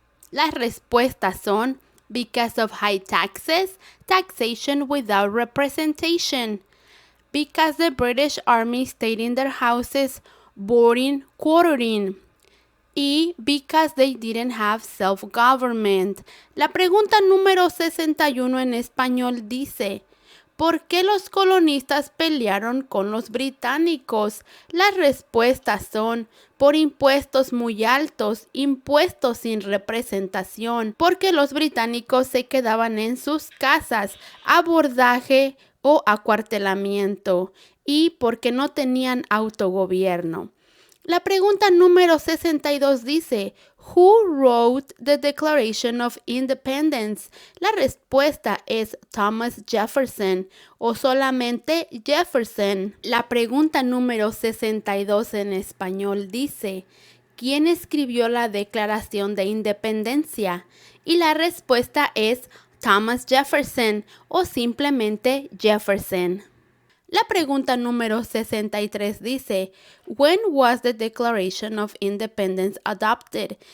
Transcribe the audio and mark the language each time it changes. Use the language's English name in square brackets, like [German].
[Spanish] Las respuestas son [English] because of high taxes, taxation without representation, because the British Army stayed in their houses, boarding, quartering, y because they didn't have self-government. [Spanish] La pregunta número 61 en español dice, ¿por qué los colonistas pelearon con los británicos? Las respuestas son por impuestos muy altos, impuestos sin representación, porque los británicos se quedaban en sus casas, abordaje o acuartelamiento, y porque no tenían autogobierno. La pregunta número 62 dice, [English] Who wrote the Declaration of Independence? [Spanish] La respuesta es Thomas Jefferson o solamente Jefferson. La pregunta número 62 en español dice, ¿quién escribió la Declaración de Independencia? Y la respuesta es Thomas Jefferson o simplemente Jefferson. La pregunta número 63 dice, [English] When was the Declaration of Independence adopted?